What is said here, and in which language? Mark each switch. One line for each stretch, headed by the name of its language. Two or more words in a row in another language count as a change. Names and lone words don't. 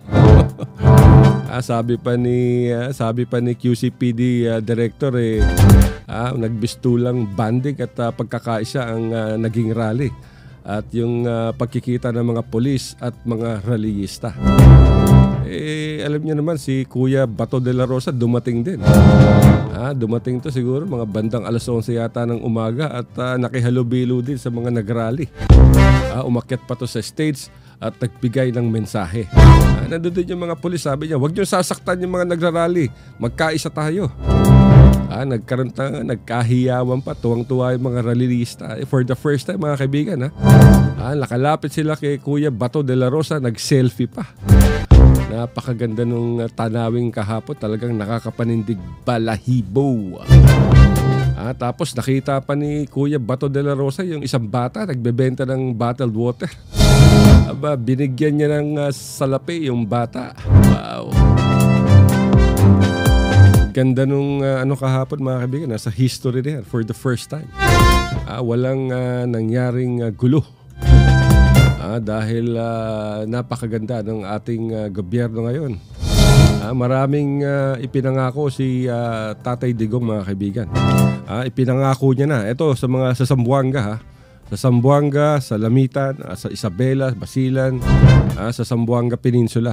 Filipino: Sabi pa ni QCPD director, nagbistulang banding at pagkakaisa ang naging rally at yung pagkikita ng mga pulis at mga rallyista. Alam niyo naman, si Kuya Bato de la Rosa dumating din. Dumating to siguro mga bandang alas 11 yata ng umaga at nakihalubilo din sa mga nagrally. Umakyat pa to sa stage at nagbigay ng mensahe. Nandun din yung mga pulis, sabi niya, huwag niyo sasaktan yung mga nagrarally, magkaisa tayo. Nagkahiyawan pa, tuwang-tuwa yung mga rallyista.
English: For the first time,
Filipino: mga kaibigan, nakalapit sila kay Kuya Bato de la Rosa, nag-selfie pa. Napakaganda nung tanawing kahapon, talagang nakakapanindig, balahibo. Tapos nakita pa ni Kuya Bato de la Rosa yung isang bata nagbebenta ng
English: bottled water.
Filipino: Binigyan niya ng salapi yung bata. Wow. Ganda nung kahapon, mga kaibigan, nasa history na yan
English: for the first time.
Filipino: Walang nangyaring gulo. Dahil napakaganda ng ating gobyerno ngayon. Maraming ipinangako si Tatay Digong, mga kaibigan. Ipinangako niya na. Ito sa Zamboanga, sa Zamboanga, sa Lamitan, sa Isabela, Basilan, sa Zamboanga Peninsula.